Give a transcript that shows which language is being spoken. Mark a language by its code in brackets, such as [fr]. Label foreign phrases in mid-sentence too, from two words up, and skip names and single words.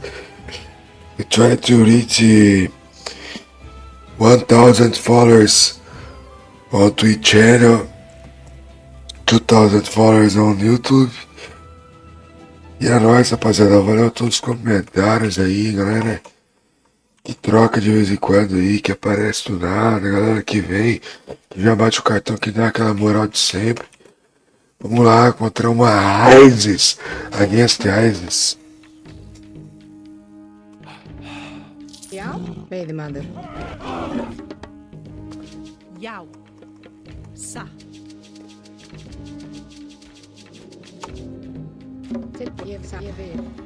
[en] We try to reach 1,000 followers on Twitch channel, 2,000 followers on YouTube. [pt] E é nóis, rapaziada. Valeu a todos os comentários aí, galera que troca de vez em quando aí, que aparece do nada, galera que vem, que já bate o cartão, que dá aquela moral de sempre. Vamos lá, contra uma ISIS, [en] against ISIS. [is] Já, veiðimaður. Já. Satt. Ég vil.